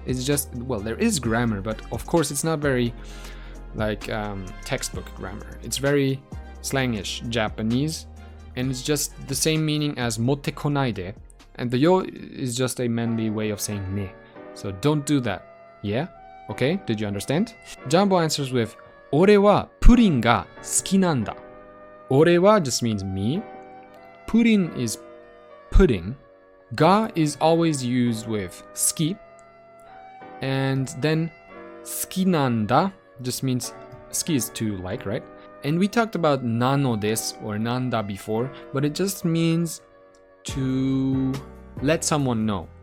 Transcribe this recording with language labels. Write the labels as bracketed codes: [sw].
[en] It's just, well, there is grammar, but of course it's not very textbook grammar. It's very slangish Japanese, and it's just the same meaning as motte konaide, and the yo is just a manly way of saying ne. So don't do that. Yeah? Okay? Did you understand? Jumbo answers with [ja] 俺はプリンが好きなんだ. [en] 俺は just means me. Pudding is pudding. Ga is always used with 好き. And then 好きなんだ just means 好き is to like, right? And we talked about nano des or nanda before, but it just means to let someone know.